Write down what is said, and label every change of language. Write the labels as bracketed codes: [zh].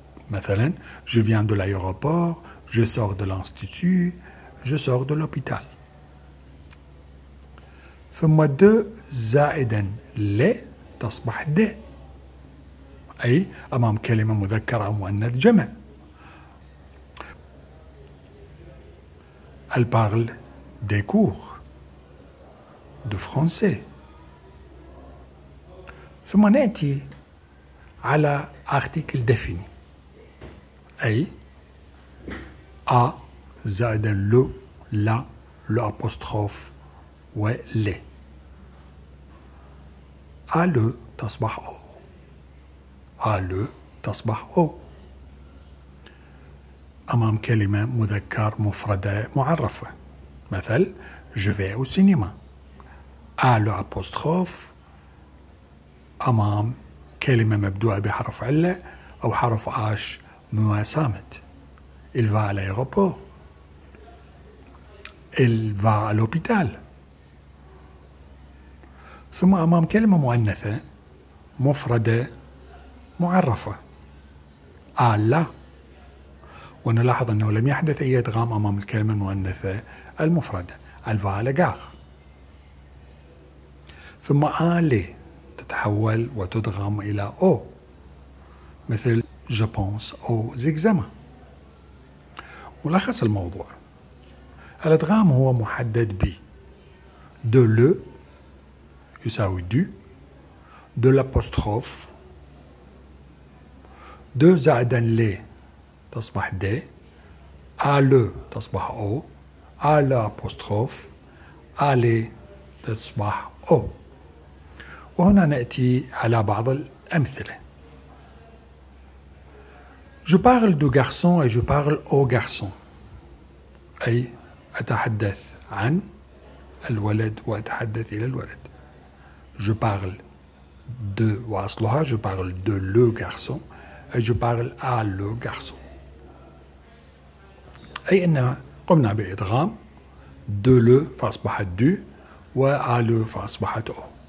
[ar] مثلا [fr] je viens de l'aéroport، je sors de l'institut، je sors de l'hôpital. [ar] ثم د زائدا ل تصبح د، أي أمام كلمة مذكر أو مؤنث جمع. [fr] Elle parle des cours de français. [ar] ثم نأتي على article défini، أي a زائدا le la l'apostrophe و le. a le تصبح o، a le تصبح o أمام كلمة مذكر مفردة معرفة. [fr] مثل je vais au cinéma. [ar] a le apostrophe أمام كلمة مبدوءة بحرف علة أو حرف عاش مو صامت. [fr] il va à l'aéroport. il va à l'hôpital. [ar] ثم أمام كلمة مؤنثة مفردة معرفة a la، ونلاحظ أنه لم يحدث أي إدغام أمام الكلمة المؤنثة المفردة. [fr] elle va à la gare. [ar] ثم aller تتحول وتدغم إلى o، مثل [fr] je pense aux examens. [ar] ملخص الموضوع: الإدغام هو محدد ب de le يساوي du، de l'apostrophe، de زائدا ل تصبح د، à le تصبح o، à l'apostrophe، à les تصبح o. وهنا نأتي على بعض الأمثلة. [fr] Je parle du garçon et je parle au garçon، [ar] أي أتحدث عن الولد وأتحدث إلى الولد. [fr] Je parle de [ar] وأصلها [fr] je parle de le garçon et je parle à le garçon، [ar] أي أن قمنا بإدغام [fr] de le فأصبحت du و à le فأصبحت o.